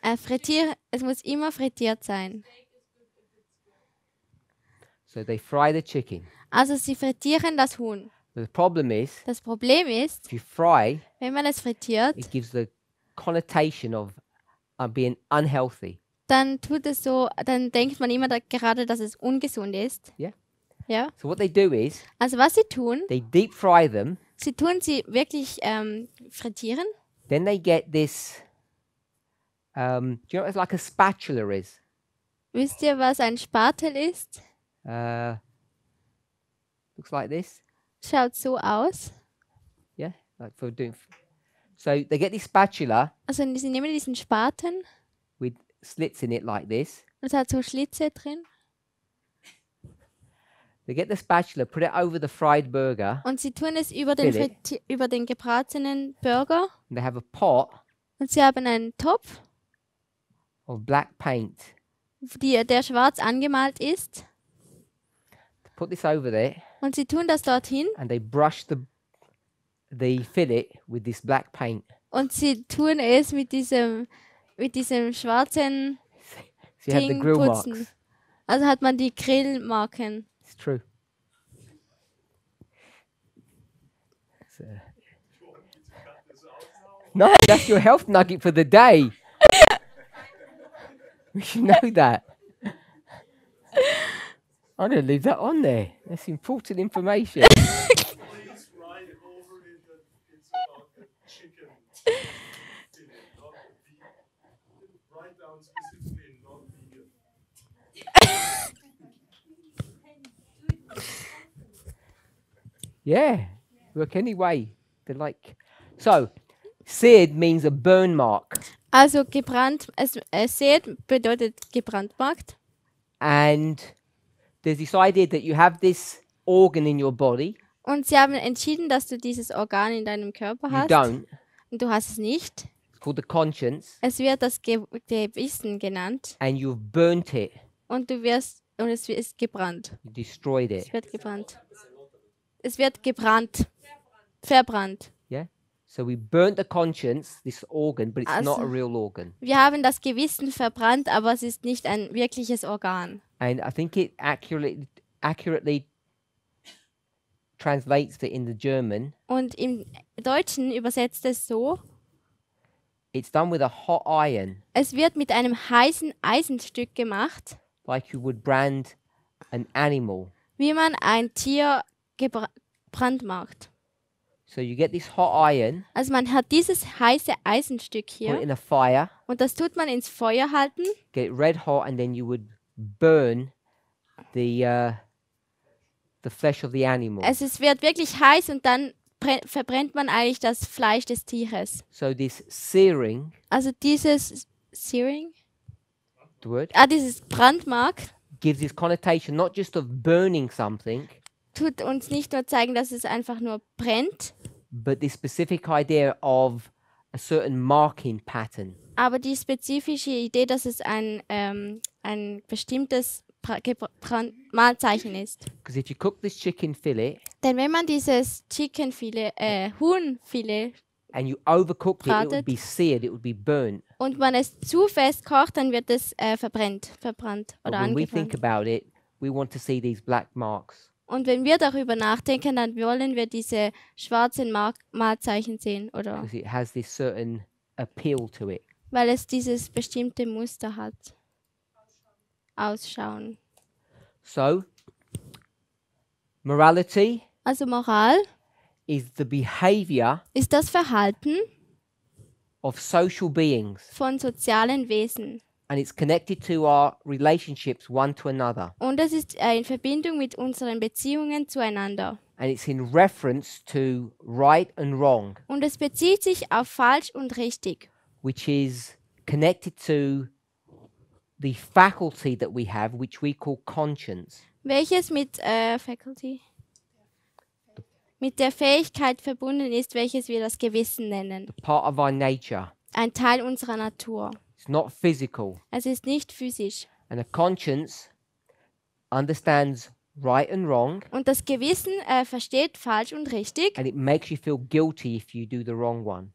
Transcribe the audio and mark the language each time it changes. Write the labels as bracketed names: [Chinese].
[German] Es muss immer frittiert sein. [English] So they fry the chicken. [German] Also sie frittieren das Huhn. [English] The problem is, [German] Das Problem ist, [English] if you fry, [German] wenn man es frittiert, [English] it gives the connotation of being unhealthy. [German] dann denkt man immer gerade, dass es ungesund ist. [English] Yeah. [German] Ja. [English] So what they do is, [German] Also was sie tun, [English] they deep fry them. [German] sie tun sie wirklich frittieren. [English] Then they get this. Do you know what like a spatula is? [German] Wisst ihr, was ein Spatel ist? [English] Looks like this. [German] Schaut so aus. [English] Yeah, like for doing. So they get this spatula [German] Also sie nehmen diesen Spaten [English] with slits in it like this. [German] und es hat so Schlitze drin. [English] They get the spatula, put it over the fried burger, [German] Und sie tun es über den, Philipp. über den gebratenen Burger. [English] and they have a pot [German] Und sie haben einen Topf, [English] of black paint. [German] der schwarz angemalt ist. [English] Put this over there, [German] Und sie tun das dorthin. [English] and they brush the fillet with this black paint. [German] Und sie tun es mit diesem schwarzen [English] So you have the [German] Ding [English] grill [German] putzen. [English] marks. [German] Also hat man die Grillmarken. [English] It's true. So- No, that's your health nugget for the day. We should know that. I'm going to leave that on there. That's important information. Please write over it that it's about the chicken fillet, not vegan. Write down specifically not vegan. Yeah, work anyway. They're like, so seared means a burn mark, [German] Also gebrannt, seht bedeutet gebrandmarkt. [English] and there's this idea that you have this organ in your body. [German] Und sie haben entschieden, dass du dieses Organ in deinem Körper [English] You [German] hast. [English] don't. [German] Und du hast es nicht. [English] It's called the conscience, [German] Es wird das Gewissen genannt. [English] and you've burnt it. [German] Und es ist gebrannt. [English] You destroyed it. [German] Es wird gebrannt. Es wird gebrannt. Verbrannt. [English] Yeah. So we burnt the conscience, this organ, but it's not a [German] Also- [English] real organ. [German] Wir haben das Gewissen verbrannt, aber es ist nicht ein wirkliches Organ. [English] And I think it accurately translates it in the German. [German] Und im Deutschen übersetzt es so: [English] It's done with a hot iron, [German] Es wird mit einem heißen Eisenstück gemacht, [English] like you would brand an animal. [German] wie man ein Tier brandmarkt. [English] So you get this hot iron, [German] Also man hat dieses heiße Eisenstück [English] put it [German] hier [English] in a fire, [German] und das tut man ins Feuer halten [English] get it red hot, and then you would burn the flesh of the animal. [German] Es wird wirklich heiß und dann verbrennt man eigentlich das Fleisch des Tieres. [English] So this searing, [German] Also dieses Searing, [English] the word, [German] dieses Brandmark [English] gives this connotation not just of burning something, [German] tut uns nicht nur zeigen, dass es einfach nur brennt, [English] but this specific idea of a certain marking pattern. [German] aber die spezifische Idee, dass es ein bestimmtes Mahlzeichen ist. [English] Because if you cook this chicken fillet [German] Denn wenn man dieses Huhnfilet [English] and you overcooked it, it would [German] Bratet. [English] be seared, it would be burnt. [German] und man es zu fest kocht, dann wird es verbrannt [English] But [German] oder [English] when we think [German] angebrannt. [English] about it, we want to see these black marks. [German] Und wenn wir darüber nachdenken, dann wollen wir diese schwarzen Mahlzeichen sehen, oder? [English] Because it has this certain appeal to it. [German] Weil es dieses bestimmte Muster hat. Ausschauen. [English] So, morality [German] Also Moral [English] is the behavior [German] ist das Verhalten [English] of social beings, [German] von sozialen Wesen. [English] and it's connected to our relationships one to another, [German] Und es ist in Verbindung mit unseren Beziehungen zueinander. [English] and it's in reference to right and wrong, [German] Und es bezieht sich auf falsch und richtig, [English] which is connected to the faculty that we have, which we call conscience. [German] welches mit Faculty? Mit der Fähigkeit verbunden ist, welches wir das Gewissen nennen. [English] Part of our nature. [German] Ein Teil unserer Natur. [English] It's not physical. [German] Es ist nicht physisch. [English] And a conscience understands right and wrong, [German] Und das Gewissen versteht falsch und richtig. [English] and it makes you feel guilty if you do the wrong one.